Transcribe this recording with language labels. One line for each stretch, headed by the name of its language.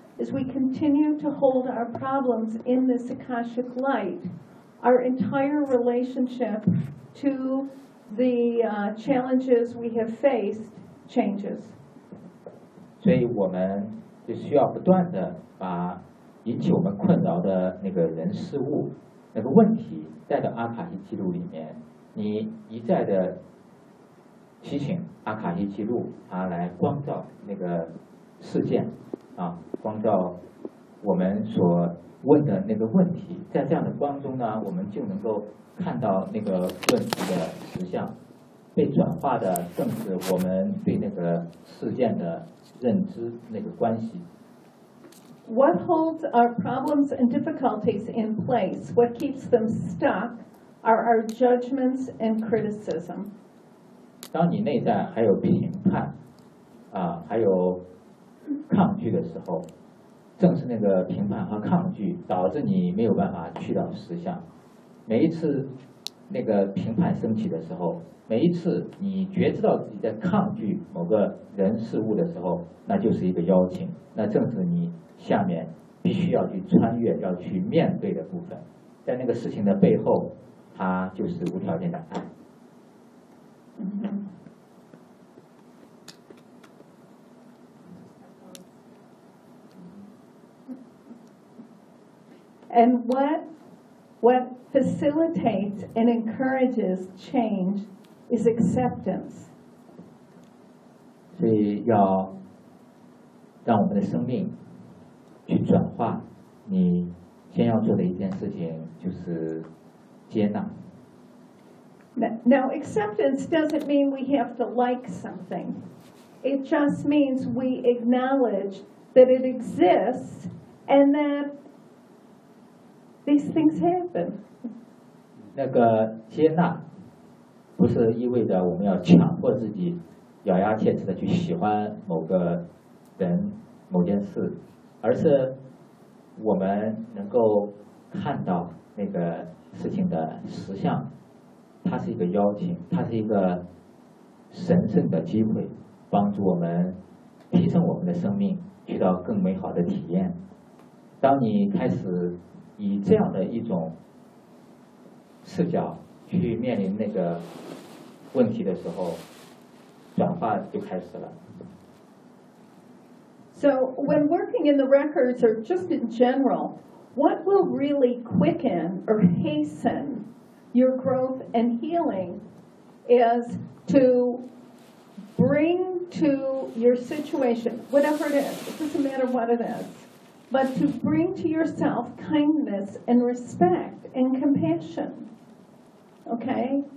English: As we continue to hold our problems in this Akashic light, our entire relationship to the challenges we have faced changes.
Chinese: 所以我们就需要不断地把引起我们困扰的那个人事物那个问题带到阿卡西记录里面，你一再地提醒阿卡西记录它来光照那个事件啊，光照我们所问的那个问题，在这样的光中呢，我们就能够看到那个问题的实相，被转化的正是我们对那个事件的认知那个关系。
English: What holds our problems and difficulties in place? What keeps them stuck are our judgments and criticism.
Chinese: 当你内在还有评判，啊，还有。抗拒的时候，正是那个评判和抗拒导致你没有办法去到实相。每一次那个评判升起的时候，每一次你觉知到自己在抗拒某个人事物的时候，那就是一个邀请，那正是你下面必须要去穿越要去面对的部分。在那个事情的背后，它就是无条件的爱。
English: And what facilitates and encourages change is acceptance.
Chinese: 所以要让我们的生命去转化，你先要做的一件事情就是接纳。
English: Now, acceptance doesn't mean we have to like something. It just means we acknowledge that it exists and that these things happen.
Chinese: 那个接纳不是意味着我们要强迫自己咬牙切齿的去喜欢某个人、某件事，而是我们能够看到那个事情的实相。它是一个邀请，它是一个神圣的机会，帮助我们提升我们的生命，去到更美好的体验。当你开始以这样的一种视角去面临那个问题的时候，转化就开始了。
English: So when working in the records or just in general, what will really quicken or hasten your growth and healing is to bring to your situation, whatever it is, it doesn't matter what it is, but to bring to yourself kindness and respect and compassion. Okay?